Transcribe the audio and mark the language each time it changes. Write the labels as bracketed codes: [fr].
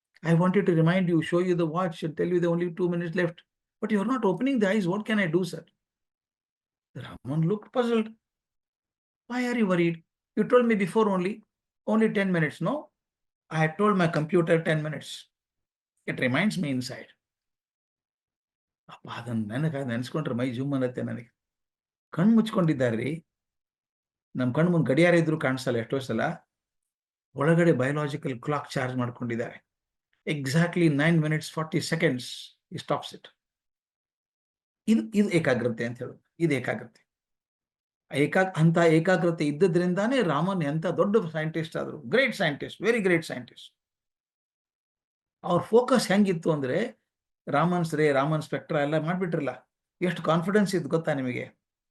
[en] I wanted to remind you, show you the watch and tell you there are only 2 minutes left, but you are not opening the eyes. What can I do, sir? Raman looked puzzled. Why are you worried? You told me before only 10 minutes, no? I had told my computer 10 minutes. It reminds me inside. [kn] ಅಪ್ಪ ಅದನ್ನ ನೆನೆಸ್ಕೊಂಡ್ರೆ ಮೈ ಜುಮ್ ಅನ್ನತ್ತೆ ನನಗೆ. ಕಣ್ಣು ಮುಚ್ಕೊಂಡಿದ್ದಾರ್ರಿ. ನಮ್ಮ ಕಣ್ಣು ಮುಂದೆ ಗಡಿಯಾರ ಇದ್ರು ಕಾಣಿಸಲ್ಲ ಎಷ್ಟೋ ಸಲ. ಒಳಗಡೆ ಬಯೋಲಾಜಿಕಲ್ ಕ್ಲಾಕ್ ಚಾರ್ಜ್ ಮಾಡ್ಕೊಂಡಿದ್ದಾರೆ. [en] Exactly 9 minutes 40 seconds he stops it. [kn] ಇದು ಏಕಾಗ್ರತೆ ಅಂತ ಹೇಳೋದು. ಇದು ಏಕಾಗ್ರತೆ. ಅಂತ ಏಕಾಗ್ರತೆ ಇದ್ದದ್ರಿಂದಾನೇ ರಾಮನ್ ಎಂತ ದೊಡ್ಡ ಸೈಂಟಿಸ್ಟ್ ಆದ್ರು. Great scientist, very great scientist. ಅವ್ರ ಫೋಕಸ್ ಹೆಂಗಿತ್ತು ಅಂದ್ರೆ ರಾಮನ್ ಸ್ಪೆಕ್ಟ್ರಾ ಎಲ್ಲ ಮಾಡ್ಬಿಟ್ರಲ್ಲ, ಎಷ್ಟು ಕಾನ್ಫಿಡೆನ್ಸ್ ಇತ್ತು ಗೊತ್ತಾ ನಿಮಗೆ?